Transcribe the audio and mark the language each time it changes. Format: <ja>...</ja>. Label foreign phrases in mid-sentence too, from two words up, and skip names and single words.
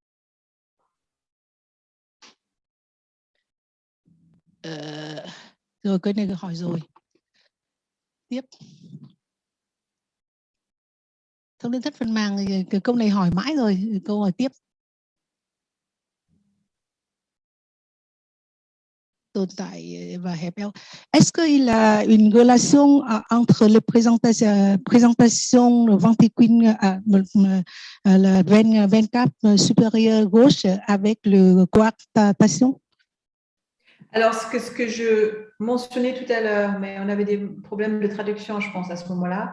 <vi>Rồi cái này hỏi rồi. Tiếp. Thông liên thất phần màng thì cái câu này hỏi mãi rồi, câu hỏi tiếp. Tồn tại và hẹp eo.</vi> <fr>Est-ce qu'il y a une relation entre les présentations ventricules, la veine cave supérieure gauche avec le coarctation? Alors, ce que je mentionnais tout à l'heure, mais on avait des problèmes de traduction, je pense, à ce moment-là.</fr>